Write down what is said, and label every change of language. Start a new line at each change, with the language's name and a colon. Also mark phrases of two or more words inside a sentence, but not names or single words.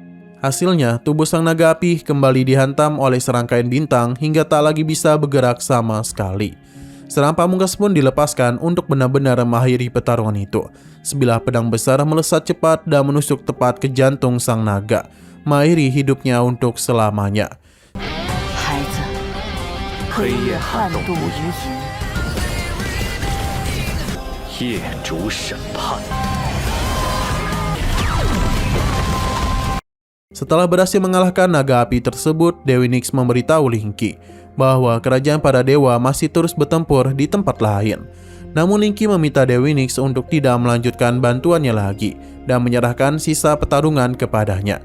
Indonesian: Tak lagi bisa bergerak sama sekali. Serangan pamungkas pun dilepaskan untuk benar-benar mengakhiri pertarungan itu. Sebilah pedang besar melesat cepat dan menusuk tepat ke jantung sang naga, mengakhiri hidupnya untuk selamanya.
Chinese: 孩子，黑夜撼动无垠，夜主审判。
Indonesian: Setelah berhasil mengalahkan naga api tersebut, Dewi Nyx memberitahu Linky bahwa kerajaan para dewa masih terus bertempur di tempat lain. Namun Linky meminta Dewi Nix untuk tidak melanjutkan bantuannya lagi dan menyerahkan sisa pertarungan kepadanya.